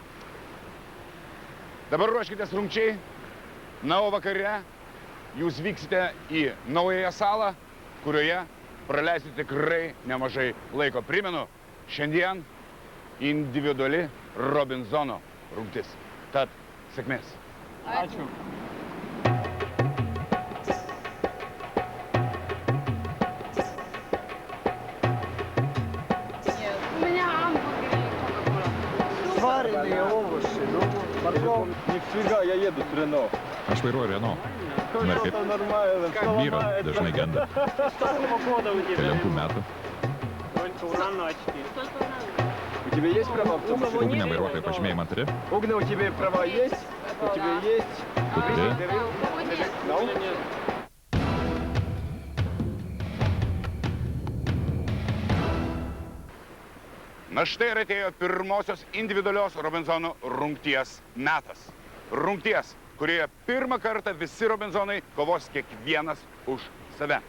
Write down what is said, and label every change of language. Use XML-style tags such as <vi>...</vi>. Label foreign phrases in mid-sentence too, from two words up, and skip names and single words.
<lt>Dabar ruoškitės rungčiai. Na, o vakare jūs vyksite į naująją salą, kurioje praleisite tikrai nemažai laiko. Primenu, šiandien individuali Robinzono rungtis. Tad sėkmės. Ačiū.</lt> <ru>У меня гамбургер и кока-кола. Сваренные овощи, ну, морковь. Нифига, я еду с Рено.</ru> <lt>Aš vairuoju Renault. Na ir kaip?</lt> <ru>Что-то нормально.</ru> <lt>Vyras dažnai genda. Kelintų metų.</lt> <ru>У тебя есть права в том, что...</ru> <lt>Ugnė vairuotojo pažymėjimą turi?</lt> <ru>Угна, у тебя права есть? У тебя есть?</ru> <lt>Tu turi?</lt> <ru>Ну?</ru> <lt>Na štai ir atėjo pirmosios individualios Robinzono rungties metas. Rungties, kurioje pirmą kartą visi Robinzonai kovos kiekvienas už save.</lt>